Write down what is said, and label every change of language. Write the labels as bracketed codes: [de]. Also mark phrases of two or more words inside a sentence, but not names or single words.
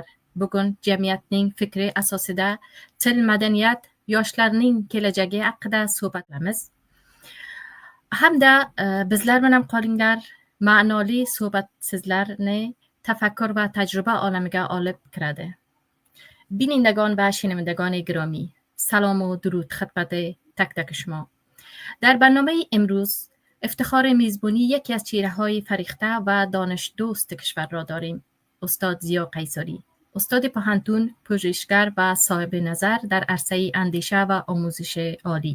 [uz] Bugun jamiyatning fikri asosida til, madaniyat, yoshlarning kelajagi haqida suhbat qilamiz. Hamda bizlar bilan qolinglar, ma'noli suhbat sizlarni tafakkur va tajriba olamiga olib kiradi. [fa] بینندگان و شنوندگان گرامی، سلام و درود خدمت تک تک شما. در برنامه امروز افتخار میزبانی یکی از چهره‌های فریخته و دانش دوست کشور را داریم. استاد زیا قیصری، استاد پوهنتون، پژوهشگر و صاحب نظر در عرصه اندیشه و آموزش عالی.